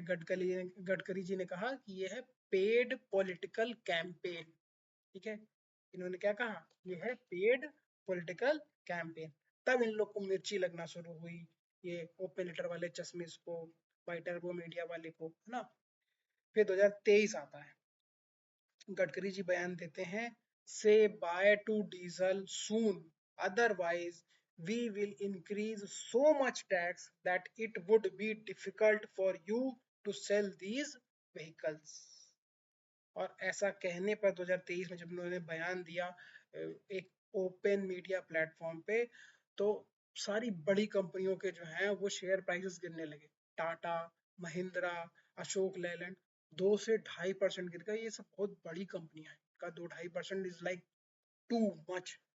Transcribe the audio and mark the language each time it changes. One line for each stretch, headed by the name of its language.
Hindi: गडकरी जी ने कहा कि ये है पेड पॉलिटिकल कैंपेन। ठीक है। इन्होंने क्या कहा, ये है पेड पॉलिटिकल कैंपेन। तब इन लोग को मिर्ची लगना शुरू हुई, ये ओपन लेटर वाले चश्मिश को, वाइटर वो मीडिया वाले को, है ना। फिर 2023 आता है, गडकरी जी बयान देते हैं,
English: Say bye to diesel soon, otherwise we will increase so much tax that it would be difficult for you to sell these vehicles।
Hindi: और ऐसा कहने पर 2023 में जब उन्होंने बयान दिया एक ओपन मीडिया प्लेटफॉर्म पे, तो सारी बड़ी कंपनियों के जो हैं वो शेयर प्राइसेस गिरने लगे। टाटा, महिंद्रा, अशोक लेलैंड 2 से 2.5% गिर गए। ये सब बहुत बड़ी कंपनियां हैं, का 2-2.5%
English: Is like too much.